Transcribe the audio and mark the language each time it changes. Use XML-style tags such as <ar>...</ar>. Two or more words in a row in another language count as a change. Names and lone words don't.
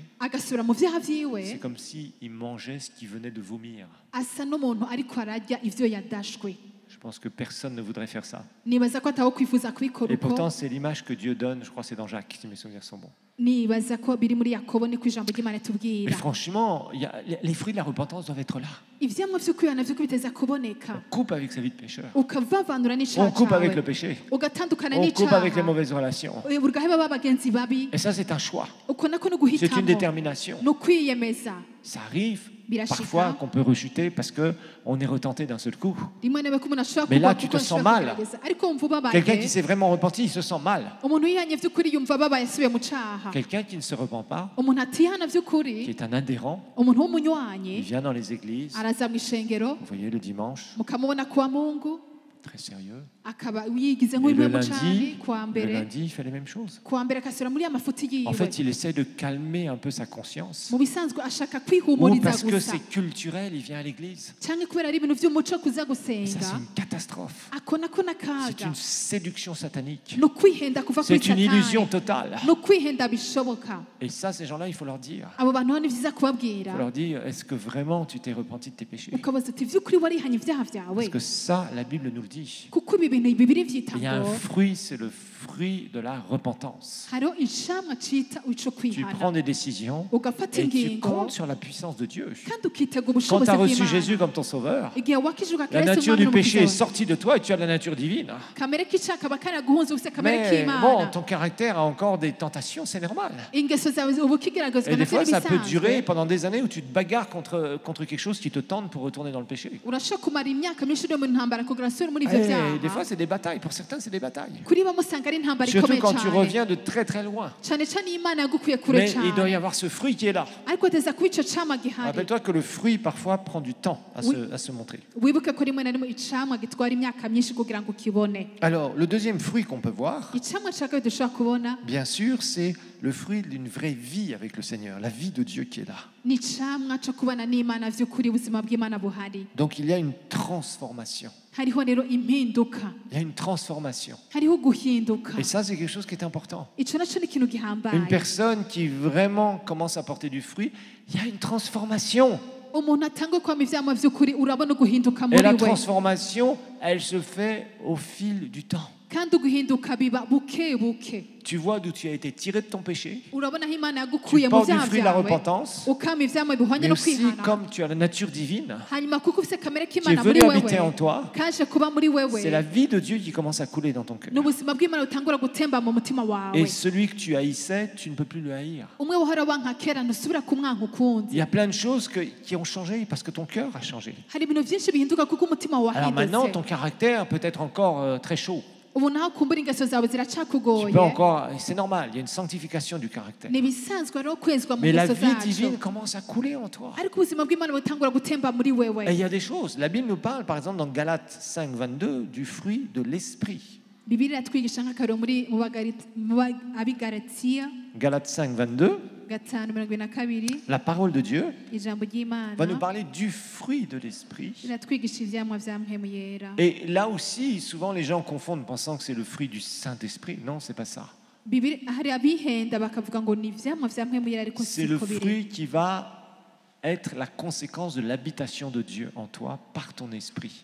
<rn>agasubira mu vyaha</rn> <fr>c'est</fr> <rn>vyiwe</rn> <fr>comme s'il mangeait ce qu'il venait de vomir.</fr> <rn>asa n'umuntu ariko ararya ivyo yadashwe</rn> <fr>Je pense que personne ne voudrait faire ça.</fr> <rn>nibaza ko atawo kwifuza kubikora</rn> <fr>Et</fr> <rn>uko</rn> <fr>pourtant, c'est l'image que Dieu donne, je crois que c'est dans Jacques, si mes souvenirs sont bons.</fr> <rn>nibaza ko biri muri yakobo niko ijambo ry'imana</rn> <fr>Mais</fr> <rn>tubwira</rn> <fr>franchement, les fruits de la repentance doivent être là.</fr> <rn>ivyamwa vyo kwihana vyo biteza kuboneka</rn> <fr>On coupe avec sa vie de pécheur.</fr> <rn>ukavavanura</rn> <fr>On</fr> <rn>n'icaha</rn> <fr>coupe avec</fr> <rn>cawe</rn> <fr>le péché.</fr> <rn>ugatandukana</rn> <fr>On coupe avec les</fr> <rn>n'icaha</rn> <fr>mauvaises relations.</fr> <rn>ugaheba babagenzi babi</rn> <fr>Et ça, c'est un choix.</fr> <rn>uko nako no</rn> <fr>C'est une</fr> <rn>guhitamo</rn> <fr>détermination.</fr> <rn>no kwiyemeza</rn> <fr>Ça arrive</fr> <rn>Birashika.</rn> <fr>parfois qu'on peut rechuter parce qu'on est retenté d'un seul coup.</fr> <rn>rimwe na rimwe ko umuntu ashobora</rn> <fr>Mais là,</fr> <rn>kugwa</rn> <fr>tu</fr> <rn>kuko</rn> <fr>te sens</fr> <rn>ashobora</rn> <fr>mal.</fr> <rn>kugerageza. ariko wumva ubabaye</rn> <fr>Quelqu'un qui s'est vraiment repenti, il se sent mal.</fr> <rn>umuntu yihanye vy'ukuri yumva ababaye asubiye mu caha</rn> <fr>Quelqu'un qui ne se repent pas,</fr> <rn>umuntu atihana</rn> <fr>qui</fr> <rn>vy'ukuri</rn> <fr>est un adhérent,</fr> <rn>umuntu</rn> <fr>il</fr> <rn>w'umunywanyi</rn> <fr>vient dans les églises,</fr> <rn>araza mu ishengero</rn> <fr>vous voyez, le dimanche,</fr> <rn>mukamubona kuwa mungu</rn> <fr>très sérieux.</fr> <rn>akaba yigize</rn> <fr>Et</fr> <rn>nk'uri</rn> <fr>le</fr> <rn>mu cani</rn> <fr>lundi,</fr> <rn>kuwa mbere</rn> <fr>il fait les mêmes choses.</fr> <rn>kuwa mbere akasubira muri ya mafuti</rn> <fr>En</fr> <rn>yiwe</rn> <fr>fait, il essaie de calmer un peu sa conscience.</fr> <rn>mu bisanzwe ashaka</rn> <fr>Ou</fr> <rn>kwihumuriza</rn> <fr>parce que</fr> <rn>gusa</rn> <fr>c'est culturel, il vient à l'église.</fr> <rn>canke kubera ari ibintu vy'umuco kuza</rn> <fr>Et ça,</fr> <rn>gusenga</rn> <fr>c'est une catastrophe.</fr> <rn>ako nako</rn> <fr>C'est</fr> <rn>n'akaga</rn> <fr>une séduction satanique.</fr> <rn>no kwihenda kuva kuri</rn> <fr>C'est une illusion</fr> <rn>satani</rn> <fr>totale.</fr> <rn>no kwihenda bishoboka</rn> <fr>Et ça, ces gens-là, il faut leur dire.</fr> <rn>abo bantu ho ni vyiza</rn> <fr>Il</fr> <rn>kubabwira</rn> <fr>faut leur dire, est-ce que vraiment tu t'es repenti de tes péchés?</fr> <rn>ukabaza uti vy'ukuri warihanye ivyaha vyawe</rn> <fr>Parce que ça, la Bible nous le dit.</fr> <rn>kuko ibi bintu bibiri vyita</rn> <fr>Il y a un</fr> <rn>ngo</rn> <fr>fruit, c'est le fruit de la repentance.</fr> <rn>hariho icamwa cita ico</rn> <fr>Tu</fr> <rn>kwihana</rn> <fr>prends des décisions</fr> <rn>ugafata</rn> <fr>et tu</fr> <rn>ingingo</rn> <fr>comptes sur la puissance de Dieu.</fr> <rn>kandi ukitega</rn> <fr>Quand</fr> <rn>ubushobozi</rn> <fr>tu as reçu</fr> <rn>bw'imana</rn> <fr>Jésus comme ton sauveur,</fr> <rn>igihe wakijwe</rn> <fr>la</fr> <rn>akira yesu</rn> <fr>nature</fr> <rn>umwami</rn> <fr>du péché est</fr> <rn>n'umukiza wawe</rn> <fr>sortie de toi et tu as la nature divine.</fr> <rn>kamere k'icaha kaba karaguhunze ufise kamere</rn> <fr>Mais bon,</fr> <rn>k'imana</rn> <fr>ton caractère a encore des tentations, c'est normal.</fr> <rn>ingeso zawe uba ukigaragazwa</rn> <fr>Et des</fr> <rn>navyo</rn> <fr>fois, ça peut durer</fr> <rn>n'ibisanzwe</rn> <fr>pendant des années où tu te bagarres contre quelque chose qui te tente pour retourner dans le péché.</fr> <rn>urashobora kumara imyaka myinshi uri mu ntambara kugira usubire muri ivyo</rn> <fr>Et des</fr> <rn>vyaha</rn> <fr>fois, c'est des batailles. Pour certains, c'est des batailles.</fr> <rn>kuri bamwe usanga ari intambara</rn> <fr>Surtout</fr> <rn>ikomeye</rn> <fr>quand tu</fr> <rn>cane</rn> <fr>reviens de très très loin.</fr> <rn>cane cane iyo imana yagukuye kure</rn> <fr>Mais il doit y</fr> <rn>cane</rn> <fr>avoir ce fruit qui est là.</fr> <rn>ariko ateza kuba ico camwa gihari</rn> <fr>Rappelle-toi que le fruit, parfois, prend du temps Oui. à se montrer.</fr> <rn>wibuke ko rimwe na rimwe icamwa gitwara imyaka myinshi kugira ngo ukibone</rn> <fr>Alors, le deuxième fruit qu'on peut voir,</fr> <rn>icamwa ca kabiri dushobora kubona</rn> <fr>bien sûr, c'est le fruit d'une vraie vie avec le Seigneur, la vie de Dieu qui est là.</fr> <rn>ni icamwa co kubana n'imana vy'ukuri ubuzima bw'imana buhari</rn> <fr>Donc, il y a une transformation.</fr> <rn>hariho rero impinduka</rn> <fr>Il y a une transformation.</fr> <rn>hariho guhinduka</rn> <fr>Et ça, c'est quelque chose qui est important.</fr> <rn>ico naco ni ikintu</rn> <fr>Une</fr> <rn>gihambaye</rn> <fr>personne qui vraiment commence à porter du fruit, il y a une transformation.</fr> <rn>umuntu atanga kwama ivyamwa vy'ukuri urabona guhinduka</rn> <fr>Et</fr> <rn>muri</rn> <fr>la</fr> <rn>we</rn> <fr>transformation, elle se fait au fil du temps.</fr> <rn>kandi uguhinduka biba buke buke</rn> <fr>Tu vois d'où tu as été tiré de ton péché.</fr> <rn>urabona aho imana</rn> <fr>Tu</fr> <rn>yagukuye mu</rn> <fr>portes du</fr> <rn>vyaha</rn> <fr>fruit de la</fr> <rn>vyawe</rn> <fr>repentance.</fr> <rn>ukama ivyamwa bihwanye</rn> <fr>Mais</fr> <rn>no</rn> <fr>aussi,</fr> <rn>kwihana</rn> <fr>comme tu as la nature divine,</fr> <rn>hanyuma kuko ufise kamere</rn> <fr>qui est</fr> <rn>k'imana muri</rn> <fr>venue habiter en</fr> <rn>wewe</rn> <fr>toi,</fr> <rn>kaje kuba muri</rn> <fr>c'est la</fr> <rn>wewe</rn> <fr>vie de Dieu qui commence à couler dans ton cœur.</fr> <rn>n'ubuzima bw'imana butangura gutemba mu mutima wawe</rn> <fr>Et celui que tu haïssais, tu ne peux plus le haïr.</fr> <rn>umwe wahora wanka kera ntusubira kumwanka</rn> <fr>Il</fr> <rn>ukundi</rn> <fr>y a plein de choses qui ont changé parce que ton cœur a changé.</fr> <rn>hari ibintu vyinshi bihinduka kuko umutima wawe</rn> <fr>Alors maintenant,</fr> <rn>wahindutse</rn> <fr>ton caractère peut être encore très chaud.</fr> <rn>ubu naho kumbura ingeso zawe</rn> <fr>Tu</fr> <rn>ziracakugoye</rn> <fr>peux encore, et c'est normal, il y a une sanctification du caractère.</fr> <rn>ni ibisanzwe rero kwezwa mu</rn> <fr>Mais la</fr> <rn>ngeso</rn> <fr>vie</fr> <rn>zacu</rn> <fr>divine commence à couler en toi.</fr> <rn>ariko ubuzima bw'imana butangura gutemba muri</rn> <fr>Et</fr> <rn>wewe</rn> <fr>il y a des choses. La Bible nous parle, par exemple, dans Galates 5, 22, du fruit de l'esprit.</fr> <rn>bibiliya iratwigisha nk'akarero mu abigalatiya</rn> <fr>Galates 5, 22, 5:22 la parole de Dieu</fr> <rn>ijambo ry'imana</rn> <fr>va nous parler du fruit de l'esprit.</fr> <rn>riratwigisha ivyamwa vya mpwemu yera</rn> <fr>Et là aussi, souvent les gens confondent pensant que c'est le fruit du Saint-Esprit. Non, c'est pas ça.</fr> <rn>hari abihenda bakavuga ngo ni ivyamwa vya mpwemu yera ariko</rn> <fr>C'est le</fr> <rn>siko biri.</rn> <fr>fruit qui va être la conséquence de l'habitation de Dieu en toi par ton esprit.</fr>